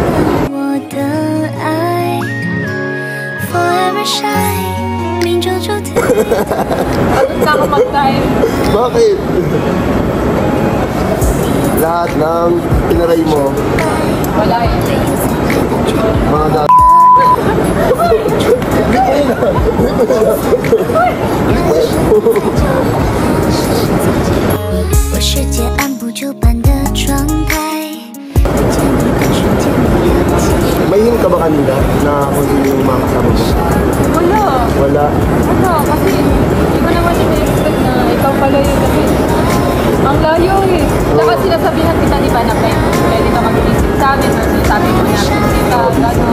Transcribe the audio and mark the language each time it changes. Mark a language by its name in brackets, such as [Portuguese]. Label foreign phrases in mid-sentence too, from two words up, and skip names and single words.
[Filipino] Saka mag-time. Bakit? Lahat ng pinaray mo, Wala eh. mga dati. [Chinese] 我世界按部就班的状态，见你的瞬间没有记忆。 [Filipino] May hint ka ba kanina na kung sino yung mga kasama mo? Wala. Wala. Ano, kasi hindi ko naman ina-expect na ikaw pala yun kasi ang layo eh. Dapat sinasabihan kita di ba na pwede ka mag-visit sa amin or sinasabi mo na kita, gano'n.